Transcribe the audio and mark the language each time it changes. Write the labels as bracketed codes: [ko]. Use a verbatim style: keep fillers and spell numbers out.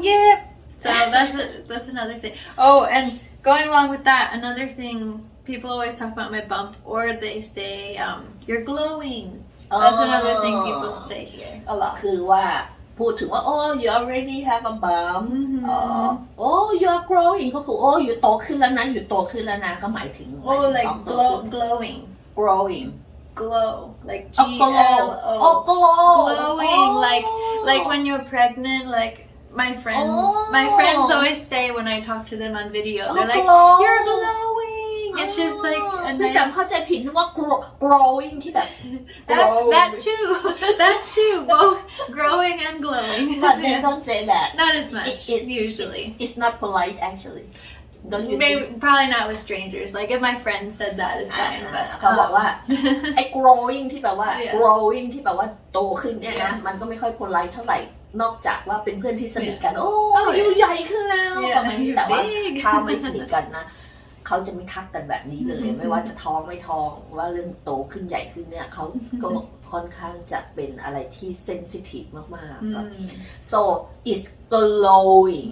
[en] yeah so that's a, that's another thing oh and going along with that another thing People always talk about my bump, or they say um, you're glowing. Oh. That's another thing people say here a lot. [th] คือว่าพูดถึงว่า [en] oh you already have a bump. Mm-hmm. Uh, oh you're growing. [th] ก็คือ oh อยู่โตขึ้นแล้วนะอยู่โตขึ้นแล้วนะก็หมายถึง [en] oh like glow, glowing, growing, glow like G L O. Oh glow, glowing oh. like like when you're pregnant like. My friends, oh. my friends always say when I talk to them on video, oh, they're like, glow. "You're glowing." It's oh. just like a nice. [th] พี่แต่เข้าใจผิดนึกว่า growing ที่แบบ [en] that that too, that too, both growing and glowing. But they don't say that. Not as much it, it, usually. It, it's not polite actually. Don't you? Maybe, think? Probably not with strangers. Like if my friend said that, it's fine. But [th] เขาบอกว่าไอ้ growing ที่แปลว่า [en] yeah. [th] growing ที่แปลว่าโตขึ้นเนี่ยนะ [en] yeah. [th] มันก็ไม่ค่อย polite เท่าไหร่นอกจากว่าเป็นเพื่อนที่สนิทกัน [en] yeah. [th] โอ้อยู่ [en] yeah. [th] ใหญ่ขึ้นแล้วประมาณนี้แต่ว่า [en] big. [th] ถ้าไม่สนิทกันนะ เขาจะไม่ทักกันแบบนี้เลย ไม่ว่าจะท้องไม่ท้องว่าเรื่องโตขึ้นใหญ่ขึ้นเนี่ยเขาก็ค่อนข้างจะเป็นอะไรที่เซนซิทีฟมากๆ [en] so it's glowing